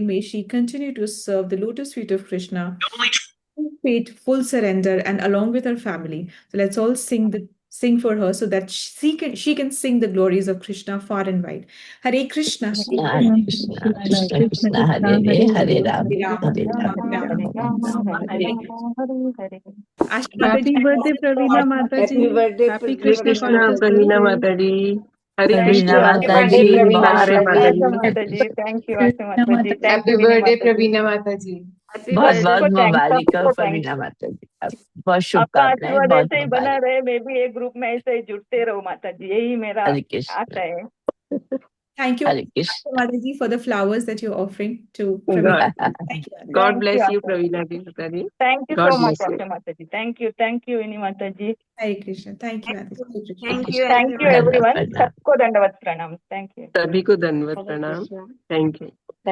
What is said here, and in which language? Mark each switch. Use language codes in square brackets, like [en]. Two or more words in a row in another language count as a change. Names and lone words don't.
[en] May she continue to serve the lotus feet of Krishna, full faith, full surrender, and along with her family. So let's all sing for her so that she can sing the glories of Krishna far and wide. [sa] Hare Krishna, Hare हरे कृष्णा कृष्ण कृष्ण हरे हरे, हरे राम Hare राम Rama, राम Hare हरे [en] Ashta Happy Mataji. birthday, Pravina Mataji. Happy birthday Happy [sa] हरे Krishna कृष्ण [en] conscious प्रवीणा birthday. [hi] माता जी। हरे [en] Thank [sa] कृष्ण [en] you. [hi] प्रवीणा [en] Happy [hi] माता [en] birthday, [hi] जी [sa] हरे [en] Praveena [hi] माता [en] Mata [hi] जी [en] ji. Thank you, Asu Mata ji. Thank हैप्पी you, Vinny बर्थडे Mata ji. [hi] प्रवीणा माता जी। [en] Happy [hi] बहुत [en] birthday [hi] बहुत को thanks, मुबारक हो सबको thanks. प्रवीणा माता जी, आपको बहुत आपका शुभकामनाएं, आशीर्वाद बहुत ऐसे ही बना मुबारक। रहे, मैं भी एक ग्रुप में ऐसे ही जुड़ते रहूं माता जी, यही मेरा हरे कृष्ण, आशा है. [en] Thank you, [hi] हरे कृष्ण। [en] Mata ji, for the flowers that you're offering to God, Praveen. Thank you, Mata ji. God Thank bless you, you, Asu Pravina Mata ji. Mata ji. Thank you God so much, bless you. Asu Mata ji. Thank you, Vinny Mata ji. Hare Krishna. Thank you, Mata ji. Hare Krishna. Thank you Thank you, [hi] धन्यवाद [en] everyone. [hi] प्रणाम। सबको दंडवत प्रणाम. [en] Thank you. [hi] सभी को धन्यवाद प्रणाम. [en] Thank you.